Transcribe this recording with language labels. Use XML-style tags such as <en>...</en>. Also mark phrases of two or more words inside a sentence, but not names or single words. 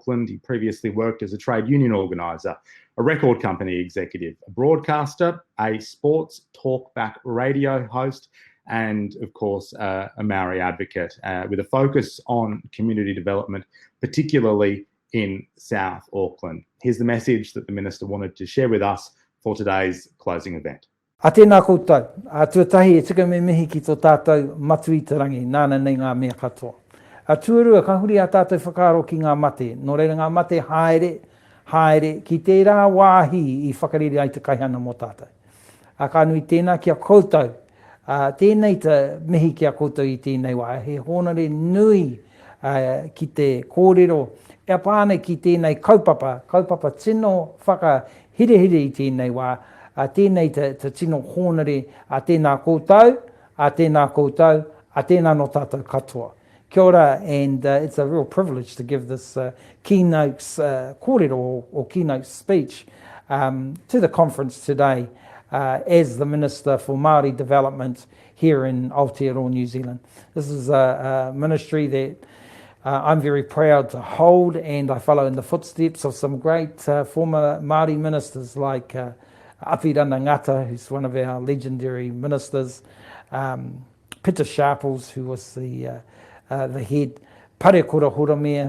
<en>He previously worked as a trade union organiser, a record company executive, a broadcaster, a sports talkback radio host, and of course, a Maori advocate with a focus on community development, particularly in South Auckland. Here's the message that the Minister wanted to share with us for today's closing event.</en> <mi>A tēnā koutou, a tuatahi e tika me mihi ki tō tātou matu i te rangi, nāna nei ngā mea katoa. A tuarua ka huri a tātou whakaaro ki ngā mate, nō reira ngā mate haere ki tērā wāhi i whakarere ai te kaihana mō tātou. A ka nui tēnā ki a koutou, tēnei te mihi ki a koutou i tēnei wā, he honore nui ki te kōrero, e pāne ki tēnei kaupapa tino whakahirehire i tēnei wā, tēnei te tino honore a tēnā koutou, a tēnā no tātou katoa. Kia ora,</mi> <en>and it's a real privilege to give this keynote kōrero or keynote speech to the conference today as the Minister for Māori Development here in Aotearoa, New Zealand. This is a ministry that I'm very proud to hold, and I follow in the footsteps of some great former Māori ministers like Apirana Ngata, who's one of our legendary ministers, Peter Sharples, who was the head, Parekura Horamea.</en>